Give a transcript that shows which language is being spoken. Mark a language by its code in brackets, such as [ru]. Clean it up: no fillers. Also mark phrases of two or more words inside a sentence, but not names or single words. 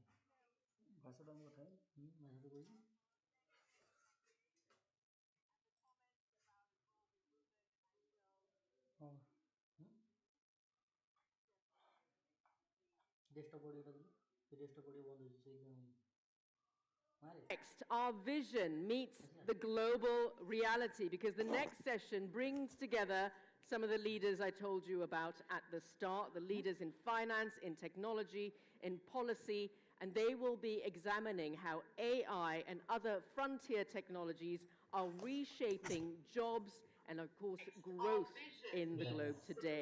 [or] ଭାଷାଟା ଆମ କଥା ଭାଷା ତ କହିଛି ହଁ [en] desktop audio [or] ଦେଲୁ ସେ [en] desktop audio [or] ବନ୍ଦ ହେଉଛି ସେଇଥିପାଇଁ [en] Next, our vision meets the global reality because the next session brings together some of the leaders I told you about at the start, the leaders in finance, in technology, in policy, and they will be examining how AI and other frontier technologies are reshaping jobs and, of course, growth in the globe today.